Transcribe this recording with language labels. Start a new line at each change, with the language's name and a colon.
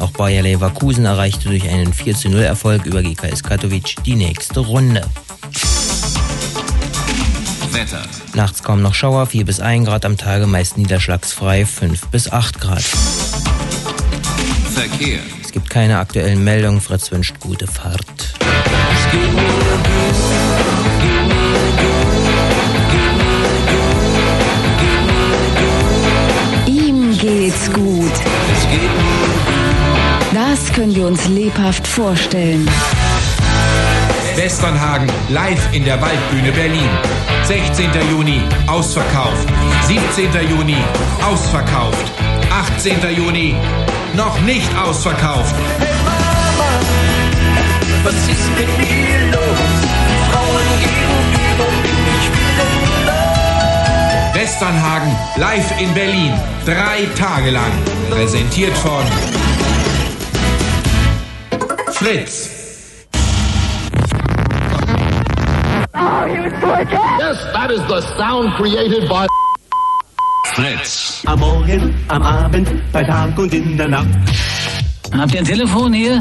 German: Auch Bayer Leverkusen erreichte durch einen 4:0-Erfolg über GKS Katowice die nächste Runde. Wetter. Nachts kaum noch Schauer, 4 bis 1 Grad am Tage, meist niederschlagsfrei, 5 bis 8 Grad. Verkehr. Es gibt keine aktuellen Meldungen, Fritz wünscht gute Fahrt.
English: Give me a go, give me a go, give me a go.
German: geht's gut. Es geht mir gut. Das können wir uns lebhaft vorstellen. Westernhagen, live in der Waldbühne Berlin. 16. Juni, ausverkauft. 17. Juni, ausverkauft. 18. Juni, noch nicht ausverkauft. Hey Mama, was ist mit mir los? Frauen gegenüber bin ich willenlos. Westernhagen, live in Berlin. 3 Tage lang. Präsentiert von Fritz.
English: Yes, that is the sound created by Fritz.
German: Am Morgen, am Abend, bei Tag und in der Nacht. Habt ihr ein Telefon hier?